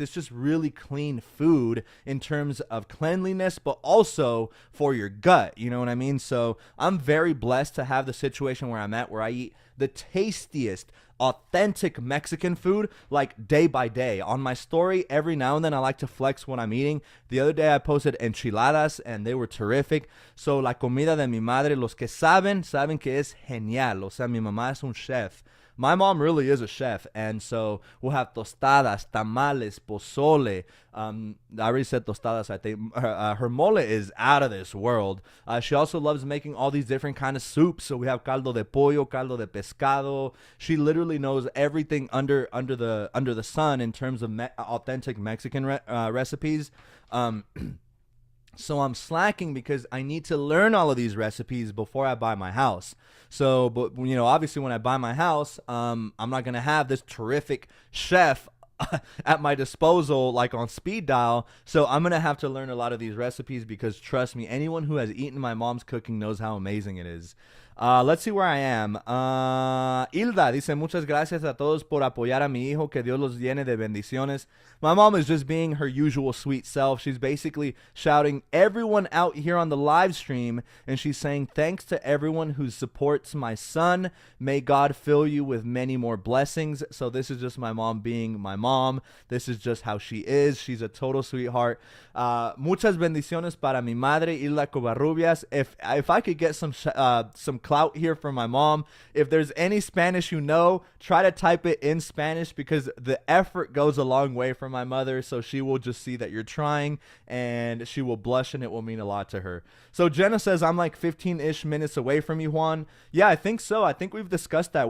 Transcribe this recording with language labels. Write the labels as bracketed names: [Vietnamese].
[English] It's just really clean food in terms of cleanliness, but also for your gut. You know what I mean? So I'm very blessed to have the situation where I'm at, where I eat the tastiest, authentic Mexican food, like, day by day. On my story, every now and then I like to flex what I'm eating. The other day I posted enchiladas, and they were terrific. [Spanish] So la comida de mi madre, los que saben que es genial. O sea, mi mamá es un chef. [English] My mom really is a chef, and so we'll have tostadas, tamales, pozole. I already said tostadas, I think. Her mole is out of this world. She also loves making all these different kind of soups. So we have caldo de pollo, caldo de pescado. She literally knows everything under the sun in terms of authentic Mexican recipes. So I'm slacking because I need to learn all of these recipes before I buy my house. So, but obviously when I buy my house, I'm not going to have this terrific chef at my disposal, like on speed dial. So I'm going to have to learn a lot of these recipes, because trust me, anyone who has eaten my mom's cooking knows how amazing it is. Let's see where I am. [Spanish] Hilda dice, muchas gracias a todos por apoyar a mi hijo, que Dios los llene de bendiciones. [English] My mom is just being her usual sweet self. She's basically shouting everyone out here on the live stream, and she's saying, thanks to everyone who supports my son. May God fill you with many more blessings. So this is just my mom being my mom. This is just how she is. She's a total sweetheart. [Spanish] Muchas bendiciones para mi madre, Hilda Covarrubias. [English] If I could get some clout here from my mom, if there's any Spanish try to type it in Spanish, because the effort goes a long way for my mother. So she will just see that you're trying, and she will blush, and it will mean a lot to her. So Jenna says, I'm like 15-ish minutes away from you, Juan. Yeah, I think so. I think we've discussed that.